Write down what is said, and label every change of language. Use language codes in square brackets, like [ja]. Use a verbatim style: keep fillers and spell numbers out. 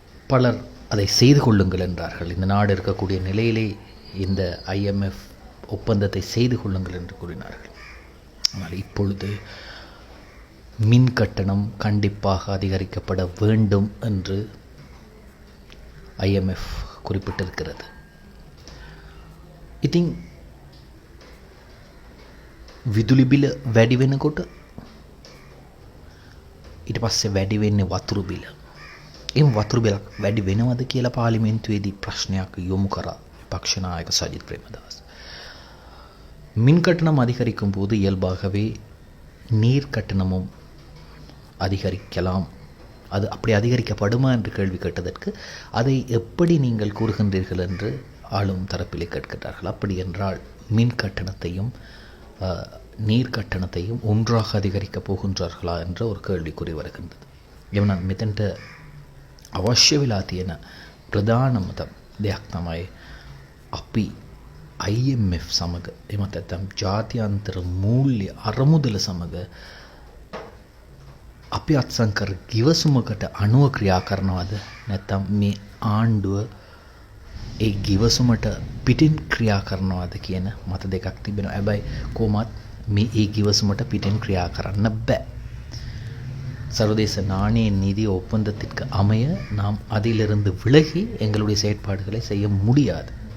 [ta] பலர் அதை செய்து கொள்ளுங்கள் என்றார்கள், இந்த நாடு இருக்கக்கூடிய நிலையிலே இந்த ஐ எம் எஃப் ஒப்பந்தத்தை செய்து கொள்ளுங்கள் என்று கூறினார்கள். ஆனால் இப்பொழுது மின் கட்டணம் கண்டிப்பாக அதிகரிக்கப்பட வேண்டும் என்று ஐ எம் எஃப் குறிப்பிட்டிருக்கிறது. [si] ඉතින් විදුලි බිල වැඩි වෙනකොට ඊට පස්සේ වැඩි වෙන්නේ වතුරු බිල. එම් වතුරු බිල වැඩි වෙනවද කියලා පාර්ලිමේන්තුවේදී ප්‍රශ්නයක් යොමු කරා විපක්ෂ නායක සජිත් ප්‍රේමදාස. [ta] மின் கட்டணம் அதிகரிக்கும் போது இயல்பாகவே நீர் கட்டணமும் அதிகரிக்கலாம், அது அப்படி அதிகரிக்கப்படுமா என்று கேள்வி கேட்டதற்கு அதை எப்படி நீங்கள் கூறுகின்றீர்கள் என்று ஆளும் தரப்பிலே கேட்கிறார்கள். அப்படி என்றால் மின் கட்டணத்தையும் நீர் கட்டணத்தையும் ஒன்றாக அதிகரிக்கப் போகின்றார்களா என்ற ஒரு கேள்விக்குறி வருகின்றது. ஏன்னா மிதண்ட [si] අවශ්‍යවිලාතියෙන ප්‍රධානමත දෙයක් තමයි අපි I M F සමග එමත් නැත්නම් ජාත්‍යන්තර මූල්‍ය අරමුදල සමග අපි අත්සන්කර ගිවිසුමකට අනුව ක්‍රියා කරනවද නැත්නම් මේ ආණ්ඩුව ඒ ගිවිසුමට පිටින් ක්‍රියා කරනවාද කියන මත දෙකක් තිබෙනවා. හැබැයි කොහොමත් මේ ඒ ගිවිසුමට පිටින් ක්‍රියා කරන්න බෑ. [ta] சர்வதேச நாணய நிதி ஒப்பந்தத்திற்கு அமைய நாம் அதிலிருந்து விலகி எங்களுடைய செயற்பாடுகளை செய்ய முடியாது.